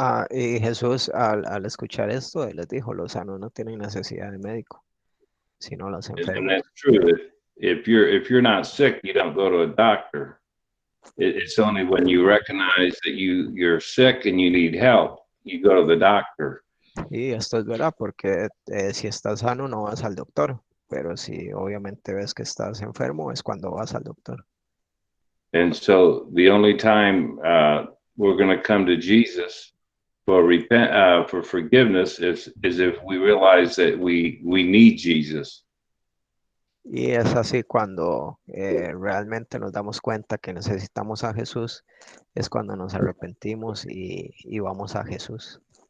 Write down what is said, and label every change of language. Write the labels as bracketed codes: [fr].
[es] Y Jesús al escuchar esto, él les dijo, los sanos no tienen necesidad de médico, sino los enfermos. [en] And that's true. If you're not sick, you don't go to a doctor. It's only when you recognize that you're sick and you need help, you go to the doctor. [es] Y esto es verdad, porque si estás sano no vas al doctor, pero si obviamente ves que estás enfermo es cuando vas al doctor. [en] And so the only time we're going to come to Jesus for forgiveness is if we realize that we need Jesus. [es] Y es así cuando realmente nos damos cuenta que necesitamos a Jesús, es cuando nos arrepentimos y vamos a Jesús.